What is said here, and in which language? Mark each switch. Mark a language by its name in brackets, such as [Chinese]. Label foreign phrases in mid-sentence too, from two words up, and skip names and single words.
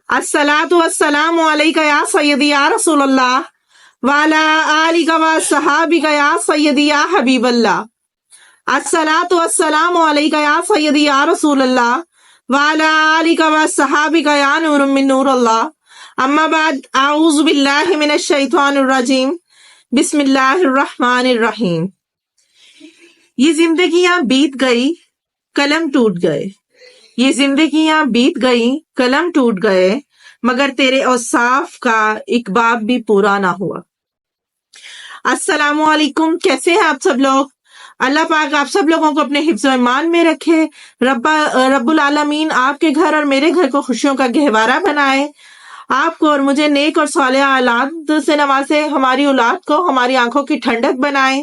[Arabic] الصلاة والسلام عليك يا سيدي يا رسول الله وعلى آلك وصحبك يا سيدي يا حبيب الله. الصلاة والسلام عليك يا سيدي يا رسول الله وعلى آلك وصحبك يا نور من نور الله. أما بعد، أعوذ بالله من الشيطان الرجيم، بسم الله الرحمن الرحيم. [Urdu] یہ زندگیاں بیت گئی، قلم ٹوٹ گئے. یہ زندگیاں بیت گئی، قلم ٹوٹ گئے، مگر تیرے اوصاف کا ایک باب بھی پورا نہ ہوا. [Arabic] السلام عليكم, [Urdu] کیسے ہیں آپ سب لوگ? اللہ پاک آپ سب لوگوں کو اپنے حفظ ایمان میں رکھے. [Arabic] رب العالمين [Urdu] آپ کے گھر اور میرے گھر کو خوشیوں کا گہوارہ بنائے. آپ کو اور مجھے نیک اور صالح اولاد سے نوازے، ہماری اولاد کو ہماری آنکھوں کی ٹھنڈک بنائے.